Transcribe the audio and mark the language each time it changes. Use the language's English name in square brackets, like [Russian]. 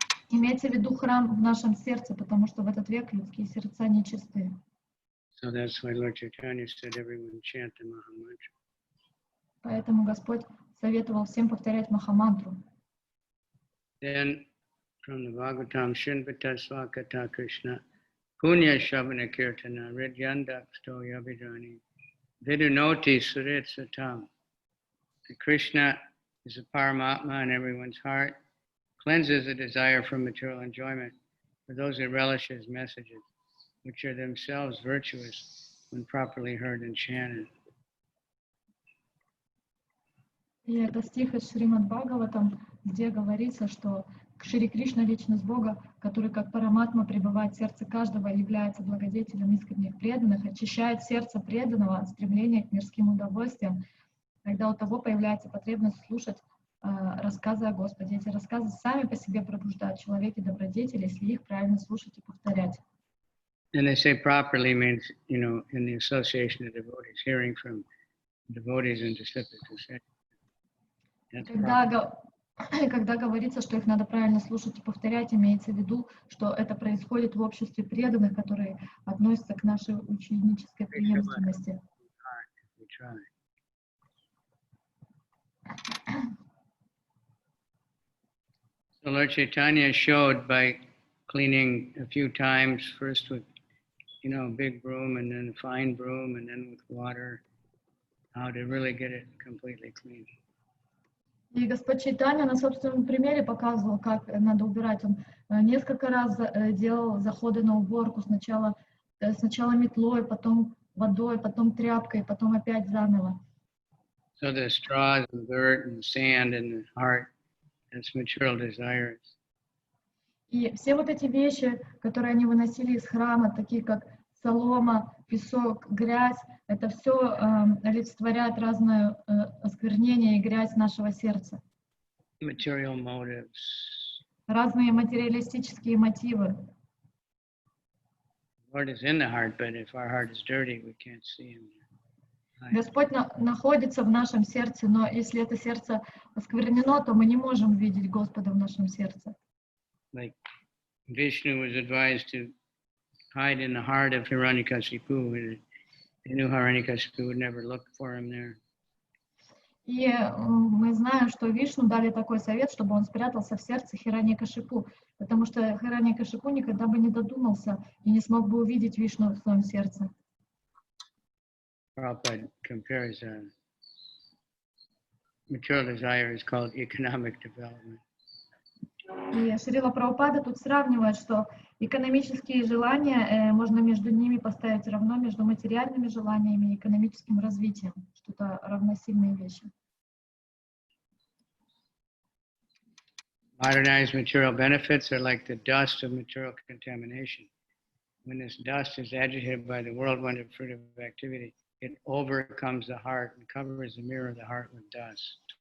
[Russian] Имеется в виду храм в нашем сердце, потому что в этот век людские сердца нечистые. [English] So that's why Lord Chaitanya said everyone chant the Mahamantra. [Russian] Поэтому Господь советовал всем повторять Махамантру. [English] Then from the Bhagavatam, [Sanskrit] Shinvata Swakata Krishna, Punya Shabana Kirtana, Ridyandaksto Yabhidani, Vidunoti Surit Satam. [English] Krishna is a Paramatma in everyone's heart, cleanses the desire for material enjoyment for those who relish his messages, which are themselves virtuous when properly heard and chanted. [Russian] И это стих из Шримад Бхагаватам, где говорится, что Шри Кришна, личность Бога, который как Параматма пребывает в сердце каждого, является благодетелем искренних преданных, очищает сердце преданного от стремления к мирским удовольствиям, когда у того появляется потребность слушать рассказы о Господе. Эти рассказы сами по себе пробуждают в человеке добродетель, если их правильно слушать и повторять. [English] And they say properly means, you know, in the association of devotees, hearing from devotees and disciples to say. [Russian] Когда говорится, что их надо правильно слушать и повторять, имеется в виду, что это происходит в обществе преданных, которые относятся к нашей ученической преемственности. [English] So Lord Chaitanya showed by cleaning a few times, first with, you know, a big broom and then a fine broom and then with water, how to really get it completely clean. [Russian] И Господь Чайтанья на собственном примере показывал, как надо убирать. Он несколько раз делал заходы на уборку, сначала метлой, потом водой, потом тряпкой, потом опять заново. [English] So the straws and dirt and sand in the heart, that's material desires. [Russian] И все вот эти вещи, которые они выносили из храма, такие как солома, песок, грязь, это все олицетворяет разное осквернение и грязь нашего сердца. [English] Material motives. [Russian] Разные материалистические мотивы. [English] Lord is in the heart, but if our heart is dirty, we can't see him. [Russian] Господь находится в нашем сердце, но если это сердце осквернено, то мы не можем видеть Господа в нашем сердце. [English] Like Vishnu was advised to hide in the heart of Hiranyakashipu. He knew Hiranyakashipu would never look for him there. [Russian] И мы знаем, что Вишну дали такой совет, чтобы он спрятался в сердце Хираньякашипу, потому что Хираньякашипу никогда бы не додумался и не смог бы увидеть Вишну в своем сердце. [English] Prabhupada compares material desire is called economic development. [Russian] И Шрила Прабхупада тут сравнивает, что экономические желания, можно между ними поставить равно между материальными желаниями и экономическим развитием, что это равносильные вещи. [English] Modernized material benefits are like the dust of material contamination. When this dust is agitated by the whirlwind of fruitive activity, it overcomes the heart and covers the mirror of the heart with dust.